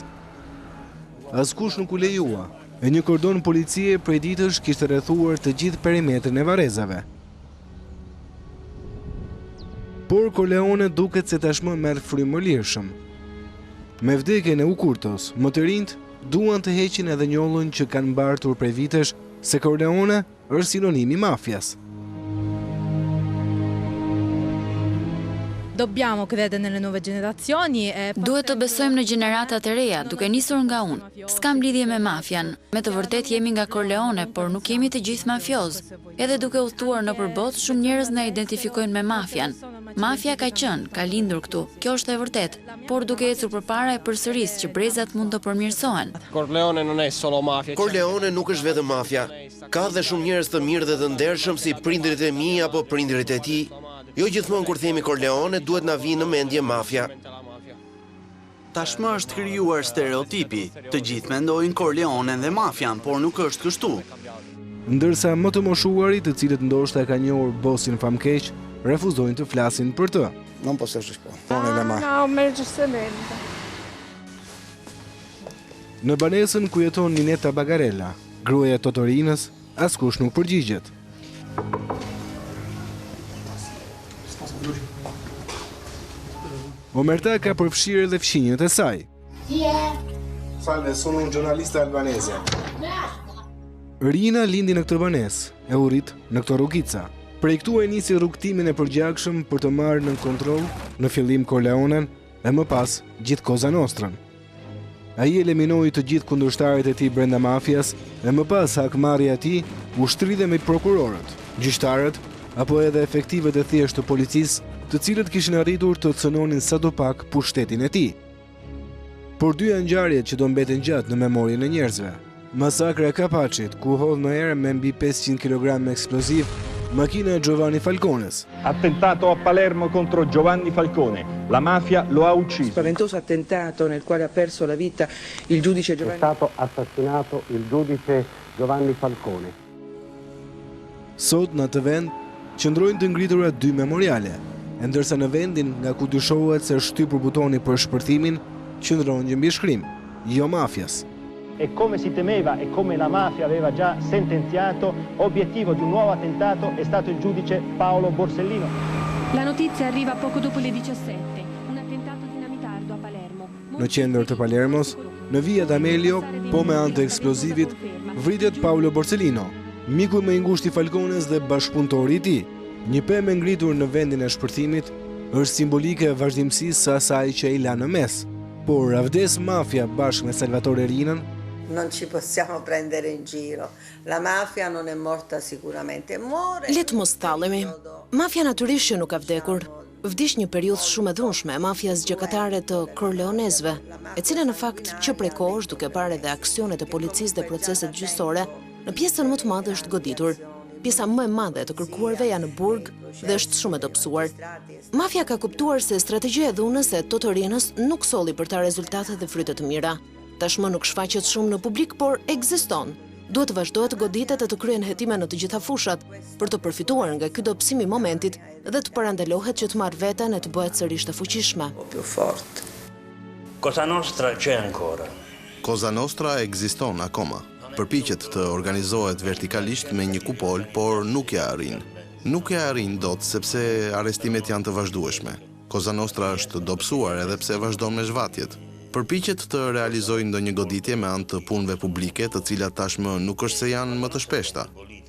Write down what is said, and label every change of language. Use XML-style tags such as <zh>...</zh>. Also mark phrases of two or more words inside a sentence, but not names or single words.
<sq>Askush nuk u lejua, e një kordon policie prej ditësh kishte rrethuar të gjithë perimetrin e varrezave. Por Corleone duket se tashmë merr frymë më lirshëm. Me vdekjen e Ukurtos, më të rinjt duan të heqin edhe njollën që kanë mbartur prej vitesh se Corleone është sinonim i mafias.</sq> <it>Dobbiamo credere nelle nuove generazioni e...</it> <sq>Duhet të besojmë në gjeneratat e reja, duke nisur nga unë. S'kam lidhje me mafian. Me të vërtet jemi nga Corleone, por nuk jemi të gjithë mafioz. Edhe duke udhëtuar në përbot, shumë njerëz na identifikojnë me mafian. Mafia ka qenë, ka lindur këtu. Kjo është e vërtet. Por duke ecur përpara e përsëris që brezat mund të përmirësohen.</sq> <it>Corleone non è solo mafia.</it> <sq>Corleone nuk është vetëm mafia. Ka dhe shumë njerëz të mirë dhe të ndershëm si prindrit e mi apo prindrit e tij. Jo gjithmonë kur themi Corleone duhet na vinë në mendje mafia. Tashmë është krijuar stereotipi. Të gjithë mendojnë Corleonen dhe mafian, por nuk është kështu. Ndërsa më të moshuarit, të cilët ndoshta e kanë njohur bosin famkeq, refuzojnë të flasin për të.</sq> <it>Non posso rispondere. No, me giustamente.</it> <sq>Në banesën ku jeton Ninetta Bagarella, gruaja e Totorinës, askush nuk përgjigjet. Omerta ka përfshirë edhe fshinjët e saj.</sq> <it>Salve, sono un giornalista albanese.</it> <sq>Rina lindi në këtë banesë, e urrit në këtë rrugica. Prej këtu e nisi rrugtimin e përgjakshëm për të marrë në kontroll në fillim Corleonen e më pas gjithë Koza Nostrën. Ai eliminoi të gjithë kundërshtarët e tij brenda mafias e më pas hakmarrja e tij u shtridhe me prokurorët, gjyqtarët apo edhe efektivet e thjeshtë të policisë, të cilët kishin arritur të cënonin sadopak pushtetin e tij. Por dyja ngjarjet që do mbeten gjatë në memorien e njerëzve. Masakra e Kapacit, ku hodh në erë me mbi 500 kg eksploziv makina e Giovanni Falcones.</sq> <it>Attentato a Palermo contro Giovanni Falcone. La mafia lo ha ucciso. Spaventoso attentato nel quale ha perso la vita il giudice Giovanni. È stato assassinato il giudice Giovanni Falcone.</it> <sq>Sot në atë vend qëndrojnë të ngritura dy memoriale, ndërsa në vendin nga ku dyshohet se shtypur butoni për shpërthimin, qëndron një mbishkrim, jo mafias.</sq> <it>E come si temeva e come la mafia aveva già sentenziato, obiettivo di un nuovo attentato è stato il giudice Paolo Borsellino. La notizia arriva poco dopo le 17. Un attentato dinamitardo a Palermo.</it> <sq>Në qendër të Palermos, në via D'Amelio, po me anë të eksplozivit, vritet Paolo Borsellino, miku më i ngushtë i Falcones dhe bashkëpunëtori i tij. Një pemë ngritur në vendin e shpërthimit është simbolike e vazhdimësisë së asaj që ai la në mes. Por avdes mafia bashkë me Salvatore Rinën.</sq> <it>Non ci possiamo prendere in giro. La mafia non è morta sicuramente.</it> <sq>Le të mos thallemi. Mafia natyrisht që nuk ka vdekur. Vdiq një periudhë shumë e dhunshme e mafias gjykatare të Corleonesve, e cila në fakt që prej kohësh duke parë edhe aksionet e policisë dhe proceset gjyqësore, në pjesën më të madhe është goditur. Pjesa më e madhe të kërkuarve janë në burg dhe është shumë e dobësuar. Mafia ka kuptuar se strategjia e dhunës e Totorinës nuk solli për ta rezultate dhe fryte të mira. Tashmë nuk shfaqet shumë në publik, por ekziston. Duhet të vazhdohet goditet e të kryen hetime në të gjitha fushat, për të përfituar nga ky dobësim i momentit dhe të parandalohet që të marrë veten e të bëhet sërish të fuqishme.</sq> <it>Cosa Nostra c'è ancora.</it> <sq>Cosa Nostra ekziston akoma. Përpiqet të organizohet vertikalisht me një kupol, por nuk ja arrin. Nuk ja arrin dot sepse arrestimet janë të vazhdueshme. Cosa Nostra është dobësuar edhe pse vazhdon me zhvatjet. Përpiqet të realizojë ndonjë goditje me anë të punëve publike, të cilat tashmë nuk është se janë më të shpeshta.</sq>